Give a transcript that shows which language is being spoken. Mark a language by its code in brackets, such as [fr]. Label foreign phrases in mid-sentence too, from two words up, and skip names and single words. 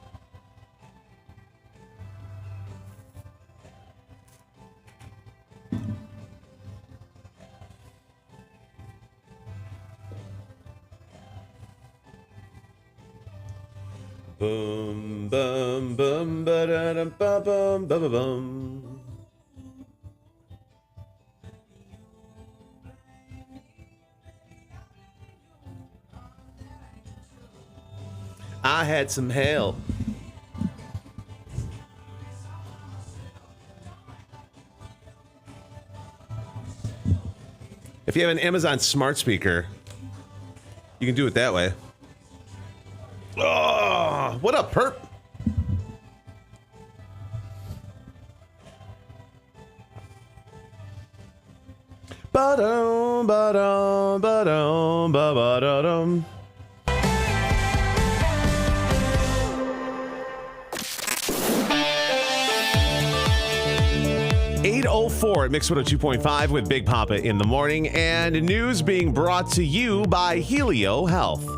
[en] Boom, bum, bum, ba-da-dum, ba-bum, ba-ba-bum. I had some help. If you have an Amazon smart speaker, you can do it that way. Oh, what a perp. Ba-dum, ba-dum, ba-dum, ba-ba-da-dum. At Mix 102.5 with Big Papa in the morning, and news being brought to you by Helio Health.